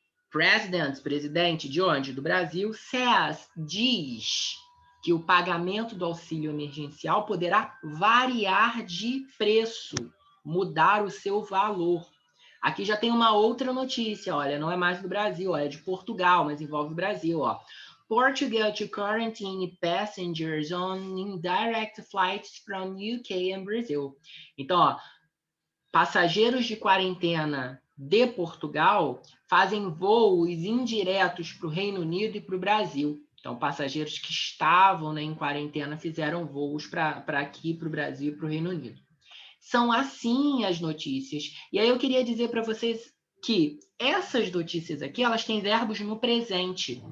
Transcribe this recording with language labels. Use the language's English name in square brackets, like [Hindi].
[Portuguese] Presidente de onde? Do Brasil, says, diz que o pagamento do auxílio emergencial poderá variar de preço, mudar o seu valor. Aqui já tem uma outra notícia, olha, não é mais do Brasil, ó, é de Portugal, mas envolve o Brasil, ó. [English] Portugal to quarantine passengers on indirect flights from UK and Brazil. [Portuguese] Então, ó, passageiros de quarentena de Portugal fazem voos indiretos para o Reino Unido e para o Brasil. Então, passageiros que estavam, né, em quarentena fizeram voos para aqui, para o Brasil e para o Reino Unido. São assim as notícias. E aí eu queria dizer para vocês que essas notícias aqui, elas têm verbos no presente.